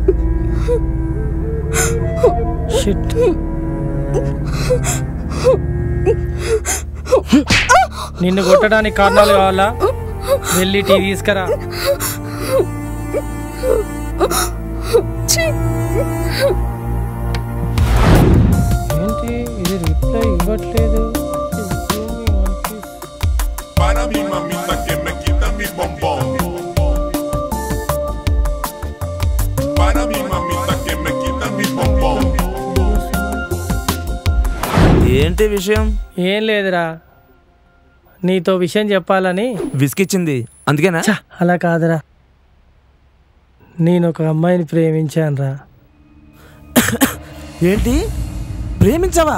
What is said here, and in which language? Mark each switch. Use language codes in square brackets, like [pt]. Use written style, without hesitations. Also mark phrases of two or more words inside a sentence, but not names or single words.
[te] నిన్ను కొట్టడానికి కారణాలు కావాలా? వెళ్ళి టీ తీసుకురా. ఏంటి ఇది రిప్లై ఇవ్వట్లేదు? [es] Para mi mamita que me quita mi bombón. Para mi mamita que me quita mi bombón. [te] ఏంటి విషయం? ఏం లేదురా, నీతో విషయం చెప్పాలని. విసిగిచ్చింది అందుకేనా? అలా కాదురా, నేను ఒక అమ్మాయిని ప్రేమించానురా. ఏంటి ప్రేమించావా?